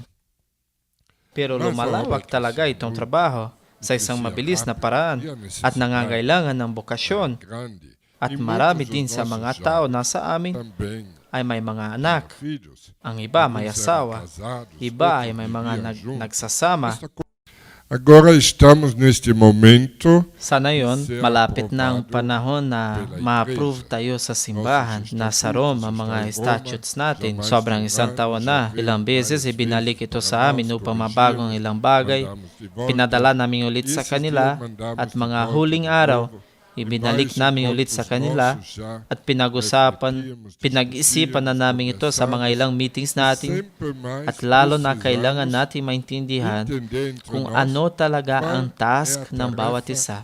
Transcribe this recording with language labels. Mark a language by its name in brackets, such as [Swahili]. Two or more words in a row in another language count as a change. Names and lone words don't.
[Filipino] Pero lumalawak talaga itong trabaho sa isang mabilis na paraan at nangangailangan ng bokasyon. At marami din sa mga tao na sa amin ay may mga anak. Ang iba may asawa. Iba ay may mga nagsasama. [Portuguese] Agora estamos neste momento. [Filipino] Sana yon, malapit na ang panahon na ma-approve tayo sa simbahan. Nasa Rome ang mga statutes natin. Sobrang isang taon na. Ilang beses ibinalik ito sa amin upang mabagong ilang bagay. Pinadala namin ulit sa kanila at mga huling araw, ibinalik namin ulit sa kanila at pinag-isipan na namin ito sa mga ilang meetings natin at lalo na kailangan natin maintindihan kung ano talaga ang task ng bawat isa.